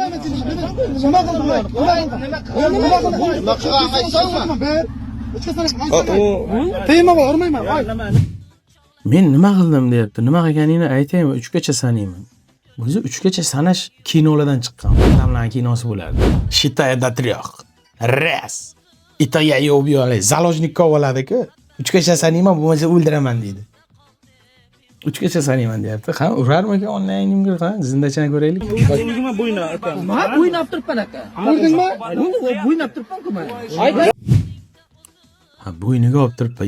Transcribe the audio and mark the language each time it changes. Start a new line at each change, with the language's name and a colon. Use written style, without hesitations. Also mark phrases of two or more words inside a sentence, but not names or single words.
Uzbek: Tegma bor, urmayman. Men nima qildim deyapti. Nima qilganingni aytaymi? 3 gacha sanayman. O'zi 3 gacha sanash kinolardan chiqqan. Odamlarning kinosi bo'lardi.
Russian: Shitaya трёх. Раз. Это я её убью.
Uzbek: Заложников bo'ladi-ku. 3 gacha sanayman, bo'lmasa o'ldiraman deydi. 3 gacha sanayman deyapti. Ha, urarmikan onlaynimga, ha? Zindachani ko'raylik. Nima bo'yna aka? Ma o'ynab turibman aka. Ko'rdingmi? O'ynab turibman-ku men. Ha, bo'yniga olib turibman.